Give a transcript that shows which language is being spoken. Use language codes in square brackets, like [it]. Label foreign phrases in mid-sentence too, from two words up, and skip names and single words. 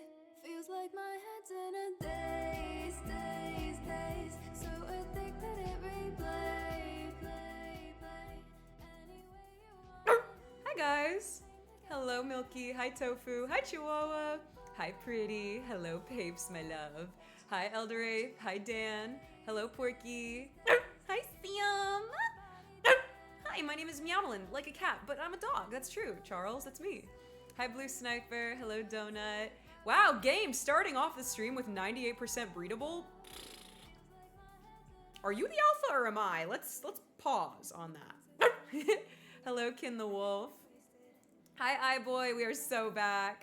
[en] Feels like my head's in a daze. So addicted it replay. Any way you want. Hi guys. Hello Milky. Hi Tofu. Hi Chihuahua. Hi Pretty. Hello Papes, my love. Hi Eldorape. Hi Dan. Hello Porky. Hi Siam. Hi, my name is MEOWDALYN, like a cat, but I'm a dog. That's true. Charles, that's me. Hi Blue Sniper. Hello Donut. Wow, game starting off the stream with 98% breedable. Are you the alpha or am I? Let's pause on that. Hello Kin the Wolf. Hi iBoy, we are so back.